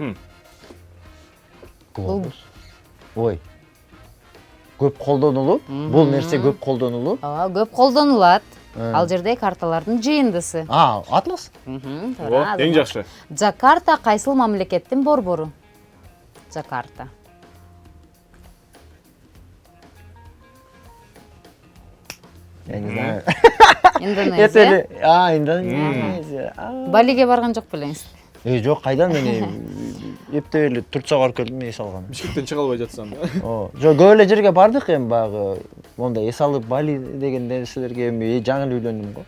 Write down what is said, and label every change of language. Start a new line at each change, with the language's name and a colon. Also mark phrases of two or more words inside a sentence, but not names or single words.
Kyrgyz: глобус. Ой. Көп колдонулуп, бул нерсе көп колдонулуп. Көп колдонулат. Ал жерде карталардын жыйындысы. Атлас? Эң жакшы. Джакарта кайсыл мамлекеттин борбору? Джакарта.
Russian: Я не знаю.
Kyrgyz: Индонезия. Индонезия. Балиге барган жок белеңиз? Жок, кайдан мен эптеп эле Турцияга барып келдим, эс алган. Бишкектен чыга албай жатсам. Жок, көп эле жерге бардык эми баягы мондай эс алып Бали деген нерселерге эми жаңы үйлөндүм го.